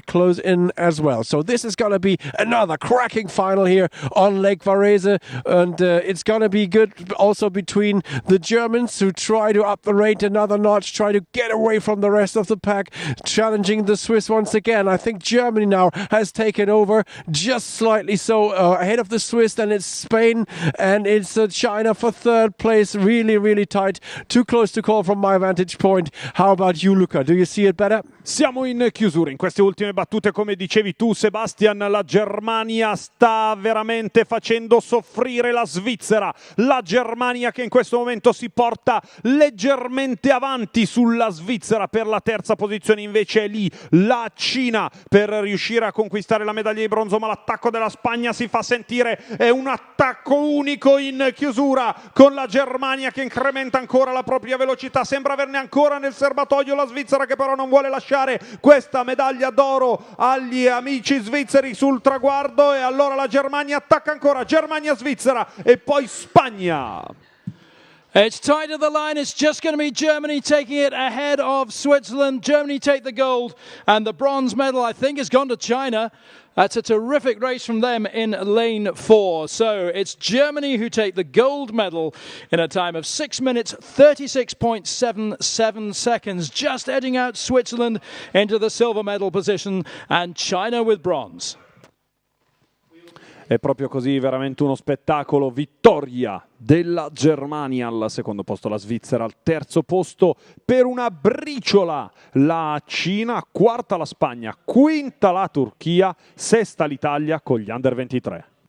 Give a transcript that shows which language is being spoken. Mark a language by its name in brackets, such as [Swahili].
[English] They close in as well. So this is going to be another cracking final here on Lake Varese, and it's going to be good also between the Germans, who try to up the rate another notch, try to get away from the rest of the pack, challenging the Swiss once again. I think Germany now has taken over, just slightly so ahead of the Swiss. Then it's Spain and it's China for third place. Really, really tight. Too close to call from my vantage point. How about you, Luca? Do you see it better? [Italian] Siamo in chiusura in queste ultime battute, come dicevi tu Sebastian. La Germania sta veramente facendo soffrire la Svizzera. La Germania che in questo momento si porta leggermente avanti sulla Svizzera. Per la terza posizione invece è lì la Cina per riuscire a conquistare la medaglia di bronzo, ma l'attacco della Spagna si fa sentire. È un attacco unico in chiusura, con la Germania che incrementa ancora la propria velocità. Sembra averne ancora nel serbatoio la Svizzera, che però non vuole lasciare questa medaglia d'oro agli amici svizzeri sul traguardo. E allora la Germania attacca ancora, Germania-Svizzera e poi Spagna. [English] It's tight at the line. It's just going to be Germany taking it ahead of Switzerland. Germany take the gold, and the bronze medal, I think, has gone to China. That's a terrific race from them in lane 4. So it's Germany who take the gold medal in a time of 6 minutes, 36.77 seconds, just edging out Switzerland into the silver medal position, and China with bronze. [Italian] È proprio così, veramente uno spettacolo. Vittoria della Germania al secondo posto, la Svizzera al terzo posto per una briciola la Cina, quarta la Spagna, quinta la Turchia, sesta l'Italia con gli under 23.